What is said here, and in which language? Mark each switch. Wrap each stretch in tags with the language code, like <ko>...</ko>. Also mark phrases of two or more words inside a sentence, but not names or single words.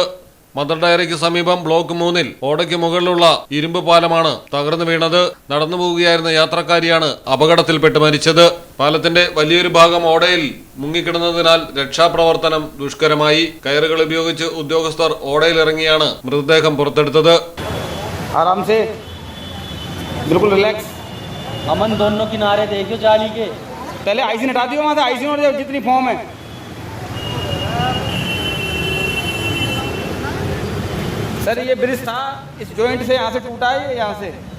<ml>മദർ ഡയറിക്ക് സമീപം ബ്ലോക്ക് 3-ൽ ഓടയ്ക്ക് മുകളിലുള്ള ഇരുമ്പ് പാലമാണ് തകർന്നു വീണത്. നടന്നു പോവുകയായിരുന്ന യാത്രക്കാരിയാണ് അപകടത്തിൽപ്പെട്ട് മരിച്ചത്. പാലത്തിന്റെ വലിയൊരു ഭാഗം ഓടയിൽ മുങ്ങിക്കിടന്നതിനാൽ രക്ഷാപ്രവർത്തനം ദുഷ്കരമായി. കയറുകൾ ഉപയോഗിച്ച് ഉദ്യോഗസ്ഥർ ഓടയിലിറങ്ങിയാണ് മൃതദേഹം പുറത്തെടുത്തത്.</ml> <hi>आराम से बिल्कुल रिलैक्स। अमन दोनों किनारे देखियो जाली के। पहले आइसिन हटा दियो वहाँ से, आइसिन और जितनी फॉर्म है। सर ये ब्रिज था, इस जॉइंट से यहाँ से टूटा है, यहाँ से</hi>